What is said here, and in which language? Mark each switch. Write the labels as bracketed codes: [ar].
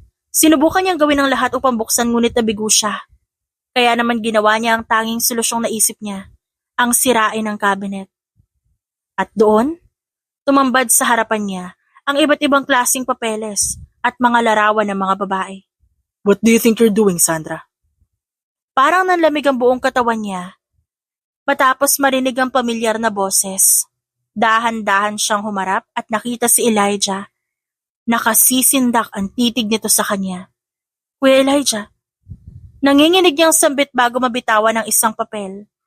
[tl] Sinubukan niyang gawin ang lahat upang buksan ngunit nabigo siya. Kaya naman ginawa niya ang tanging solusyong naisip niya, ang sirain ang cabinet. At doon, tumambad sa harapan niya ang iba't ibang klaseng papeles at mga larawan ng mga babae. [en] What do you think you're doing, Sandra? [tl] Parang nanlamig ang buong katawan niya. Matapos marinig ang pamilyar na boses, dahan-dahan siyang humarap at nakita si Elijah. Nakasisindak ang titig nito sa kanya. Kuya Elijah, nanginginig niyang sambit bago mabitawan ng isang papel.